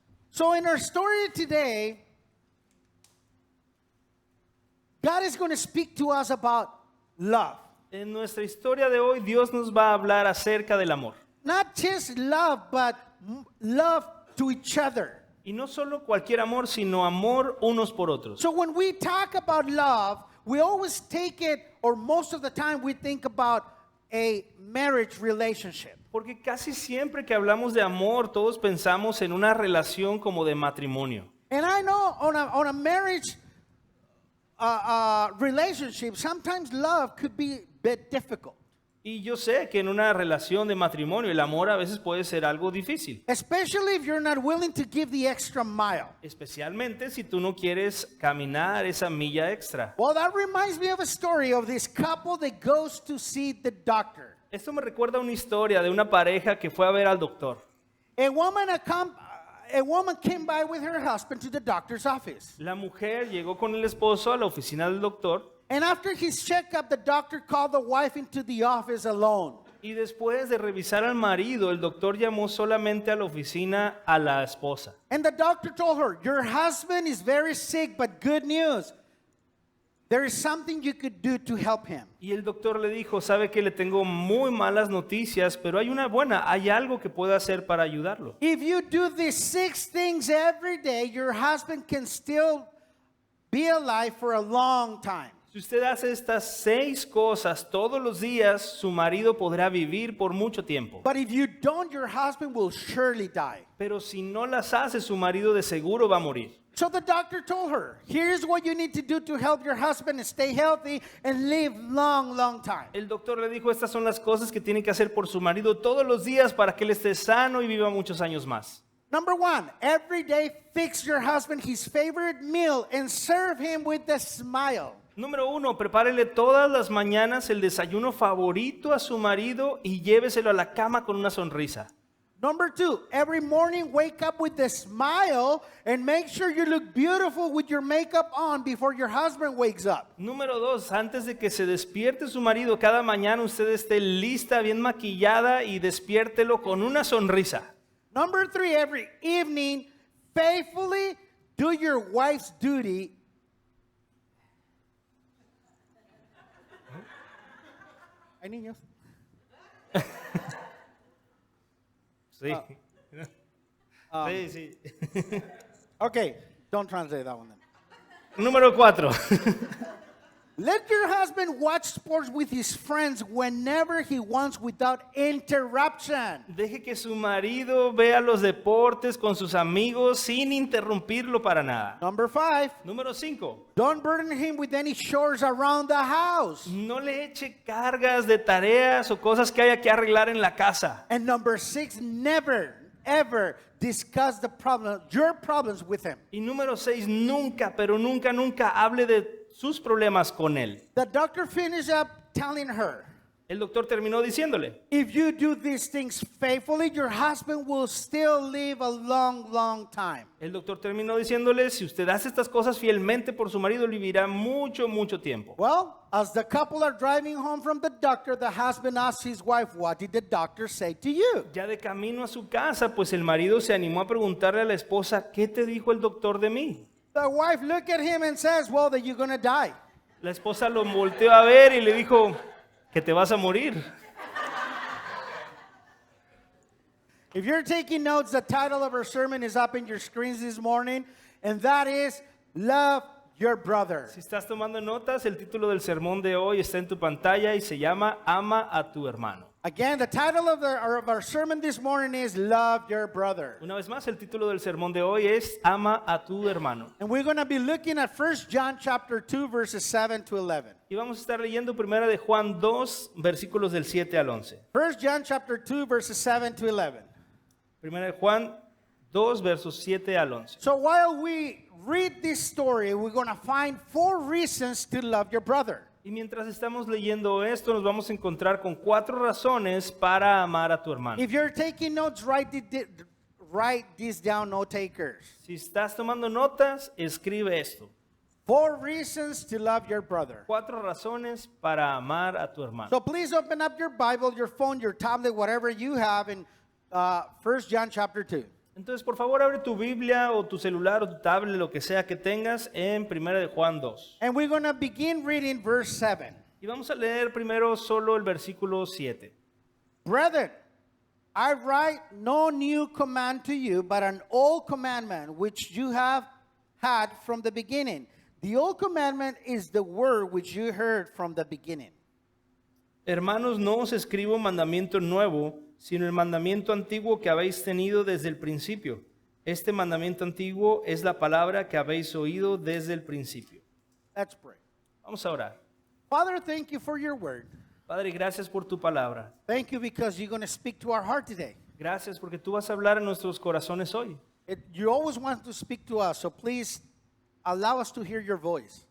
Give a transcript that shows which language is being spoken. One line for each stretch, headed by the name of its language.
English: So in our story today, God is going to speak to us about love.
Spanish: En nuestra historia de hoy, Dios nos va a hablar acerca del amor.
English: Not just love, but love to each other.
Spanish: Y no solo cualquier amor, sino amor unos por otros.
English: So when we talk about love, we always take it, or most of the time we think about a marriage relationship.
Spanish: Porque casi siempre que hablamos de amor, todos pensamos en una relación como de matrimonio.
English: And I know on a marriage relationship, sometimes love could be a bit difficult.
Spanish: Y yo sé que en una relación de matrimonio el amor a veces puede ser algo difícil.
English: Especially if you're not willing to give the extra mile.
Spanish: Especialmente si tú no quieres caminar esa milla extra.
English: Well, that reminds me of a story of this couple that goes to see the doctor.
Spanish: Esto me recuerda una historia de una pareja que fue a ver al doctor.
English: A woman came by with her husband to the doctor's office.
Spanish: La mujer llegó con el esposo a la oficina del doctor.
English: And after his checkup, the doctor called the wife into the office alone.
Spanish: Y después de revisar al marido, el doctor llamó solamente a la oficina a la esposa.
English: And the doctor told her, your husband is very sick, but good news. There is something you could do to help him.
Spanish: Y el doctor le dijo, sabe que le tengo muy malas noticias, pero hay una buena, hay algo que pueda hacer para ayudarlo.
English: If you do these 6 things every day, your husband can still be alive for a long time.
Spanish: Si usted hace estas 6 cosas todos los días, su marido podrá vivir por mucho tiempo.
English: But if you don't, your husband will surely die.
Spanish: Pero si no las hace, su marido de seguro va a morir.
English: So the doctor told her, here's what you need to do to help your husband stay healthy and live long time.
Spanish: El doctor le dijo, estas son las cosas que tiene que hacer por su marido todos los días para que él esté sano y viva muchos años más.
English: Number 1, every day fix your husband his favorite meal and serve him with a smile.
Spanish: Número 1, prepárele todas las mañanas el desayuno favorito a su marido y lléveselo a la cama con una sonrisa.
English: Number 2, every morning wake up with a smile and make sure you look beautiful with your makeup on before your husband wakes up.
Spanish: Número 2, antes de que se despierte su marido, cada mañana usted esté lista, bien maquillada y despiértelo con una sonrisa.
English: Number 3, every evening faithfully do your wife's duty.
Spanish: ¿Hay niños? Sí. Sí.
English: Okay, don't translate that one then.
Spanish: Número 4.
English: Let your husband watch sports with his friends whenever he wants without interruption.
Spanish: Deje que su marido vea los deportes con sus amigos sin interrumpirlo para nada.
English: Number 5,
Spanish: Número 5.
English: don't burden him with any chores around the house.
Spanish: No le eche cargas de tareas o cosas que haya que arreglar en la casa.
English: And number 6, never, ever discuss your problems with him.
Spanish: Y número 6, nunca, pero nunca hable de sus problemas con él.
English: The doctor finished up telling her,
Spanish: El doctor terminó diciéndole,
English: if you do these things faithfully, your husband will still live a long time.
Spanish: el doctor terminó diciéndole, si usted hace estas cosas fielmente por su marido, vivirá mucho tiempo.
English: Well, as the couple are driving home from the doctor, the husband asked his wife, what did the doctor say to you?
Spanish: Ya de camino a su casa, pues el marido se animó a preguntarle a la esposa, ¿qué te dijo el doctor de mí?
English: The wife looked at him and says, well, that you're going to die.
Spanish: La esposa lo volteó a ver y le dijo, que te vas a morir.
English: If you're taking notes, the title of our sermon is up in your screens this morning, and that is Love your brother.
Spanish: Si estás tomando notas, el título del sermón de hoy está en tu pantalla y se llama Ama a tu hermano.
English: Again, the title of our sermon this morning is Love Your Brother.
Spanish: Una vez más, el título del sermón de hoy es Ama a tu hermano.
English: And we're going to be looking at 1 John chapter 2 verses 7 to 11.
Spanish: Y vamos a estar leyendo primera de Juan 2, versículos del 7 al 11.
English: 1 John chapter 2 verses 7 to 11.
Spanish: Primera de Juan 2, versos 7 al 11.
English: So while we read this story, we're going to find 4 reasons to love your brother.
Spanish: Y mientras estamos leyendo esto, nos vamos a encontrar con 4 razones para amar a tu hermano.
English: If you're taking notes, write this down, note takers.
Spanish: Si estás tomando notas, escribe esto.
English: 4 reasons to love your brother.
Spanish: 4 razones para amar a tu hermano.
English: So please open up your Bible, your phone, your tablet, whatever you have in 1 John chapter 2.
Spanish: Entonces, por favor, abre tu Biblia o tu celular o tu tablet, lo que sea que tengas, en primera de Juan 2.
English: And we're going to begin reading verse 7.
Spanish: Y vamos a leer primero solo el versículo 7.
English: Brethren, I write no new command to you, but an old commandment which you have had from the beginning. The old commandment is the word which you heard from the beginning.
Spanish: Hermanos, no os escribo mandamiento nuevo, sino el mandamiento antiguo que habéis tenido desde el principio. Este mandamiento antiguo es la palabra que habéis oído desde el principio.
English: Let's pray.
Spanish: Vamos a orar.
English: Father, thank you for your word.
Spanish: Padre, gracias por tu palabra.
English: Thank you because you're going to speak to our heart today.
Spanish: Gracias porque tú vas a hablar a nuestros corazones hoy.
English: You always want to speak to us, so please allow us to hear your voice.